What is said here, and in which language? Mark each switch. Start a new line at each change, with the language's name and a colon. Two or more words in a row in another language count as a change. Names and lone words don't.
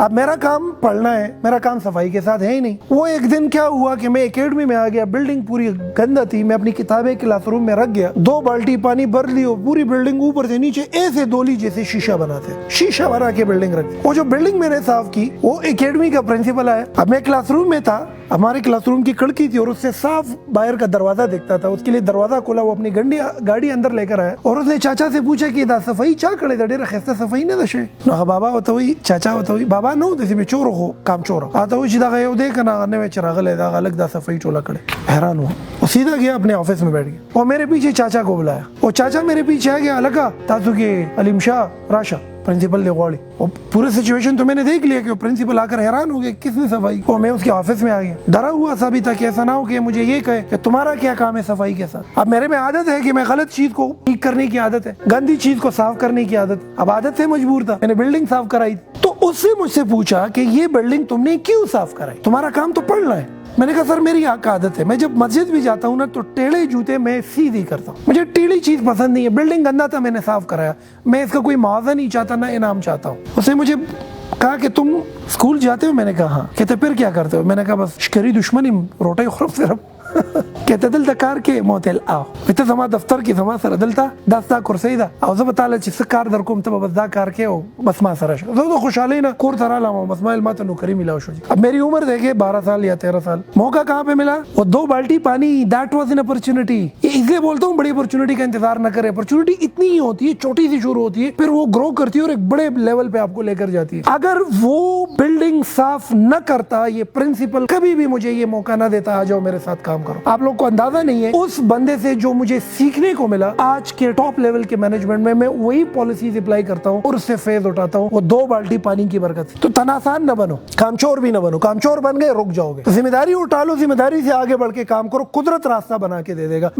Urdu: اب میرا کام پڑھنا ہے, میرا کام صفائی کے ساتھ ہے ہی نہیں. وہ ایک دن کیا ہوا کہ میں اکیڈمی میں آ گیا, بلڈنگ پوری گندا تھی, میں اپنی کتابیں
English: class room
Urdu: میں رکھ گیا, 2 بالٹی پانی بھر لی اور پوری بلڈنگ اوپر سے نیچے ایسے دولی جیسے شیشہ بناتے, شیشہ بنا کے بلڈنگ رکھ دی. وہ جو بلڈنگ میں نے صاف کی, وہ اکیڈمی کا پرنسپل آیا. اب میں
English: class room
Urdu: میں تھا, ہمارے
English: class room
Urdu: کی کھڑکی تھی اور اس سے صاف باہر کا دروازہ دیکھتا تھا. اس کے لیے دروازہ کھولا, وہ اپنی گاڑی اندر لے کر آیا اور اس نے چاچا سے پوچھا کہ
Pashto: دا صفائی چا کڑے دا ډیره خسته صفائی نه دشه. نو بابا وته وی, چاچا وته وی, بابا نو د سیمه چور هو کام چور اته وی چې دا یو دې کنه نه چراغ له دا الگ دا صفائی ټولا کړي.
Urdu: حیران ہوا. وہ سیدھا گیا اپنے آفس میں بیٹھ گیا, اور میرے پیچھے چاچا کو بلایا. وہ چاچا میرے پیچھے آ گیا, لگا
Pashto: تاسو کې علیم شاہ راشا پرنسپل نے غواړي.
Urdu: اور پورے سچویشن تو میں نے دیکھ لیا کہ وہ پرنسپل آ کر حیران ہو گیا کس نے صفائی. اور میں اس کے آفس میں آ گیا, ڈرا ہوا سا بھی تھا کہ ایسا نہ ہو کہ مجھے یہ کہے کہ تمہارا کیا کام ہے صفائی کے ساتھ. اب میرے میں عادت ہے کہ میں غلط چیز کو ٹھیک کرنے کی عادت ہے, گندی چیز کو صاف کرنے کی عادت. اب عادت سے مجبور تھا, میں نے بلڈنگ صاف کرائی. تو اس سے مجھ سے پوچھا کہ یہ بلڈنگ تم نے کیوں صاف کرائی, تمہارا کام تو پڑھنا ہے. میں نے کہا سر میری عادت ہے, میں جب مسجد بھی جاتا ہوں نا تو ٹیڑھے جوتے میں سیدھی کرتا ہوں, مجھے ٹیڑھی چیز پسند نہیں ہے. بلڈنگ گندا تھا, میں نے صاف کرایا, میں اس کا کوئی معاوضہ نہیں چاہتا, نہ انعام چاہتا ہوں. اس نے مجھے کہا کہ تم اسکول جاتے ہو؟ میں نے کہا ہاں. کہتے پھر کیا کرتے ہو؟ میں نے کہا بس
Pashto: شکری دشمنی روٹی خورم
Urdu: صرف.
Pashto: کہتے دلته کار کې موتل او ته زما دفتر کې زما سره دلته دا ستا کرسۍ ده او زه به تعالی چې څه کار در کوم ته بس دا کار کې او بس ما سره شه. زه د خوشحالۍ نه کور ته رالم او بس ما ته نوکری ملاو شو.
Urdu: اب میری عمر دیکھے 12 سال یا 13 سال. موقع کہاں پہ ملا؟ وہ 2 بالٹی پانی,
English: that was an opportunity.
Urdu: اس لیے بولتا ہوں بڑی اپرچونٹی کا انتظار نہ کرے. اپرچونٹی اتنی ہی ہوتی ہے, چھوٹی سی شروع ہوتی ہے, پھر وہ گرو کرتی ہے اور ایک بڑے لیول پہ آپ کو لے کر جاتی ہے. اگر وہ بلڈنگ صاف نہ کرتا, یہ پرنسپل کبھی بھی مجھے یہ موقع نہ دیتا, آ جاؤ میرے ساتھ کام کام کرو. آپ لوگ کو اندازہ نہیں ہے اس بندے سے جو مجھے سیکھنے کو ملا. آج کے
English: top level
Urdu: کے مینجمنٹ میں میں وہی
English: policies apply
Urdu: کرتا ہوں اور اس سے فیض اٹھاتا ہوں، وہ 2 بالٹی پانی کی برکت سے. تو تن آسان نہ بنو، کام چور بھی نہ بنو. کام چور بن گئے رک جاؤ گے. تو ذمہ داری اٹھا لو، ذمہ داری سے آگے بڑھ کے کام کرو، قدرت راستہ بنا کے دے دے گا.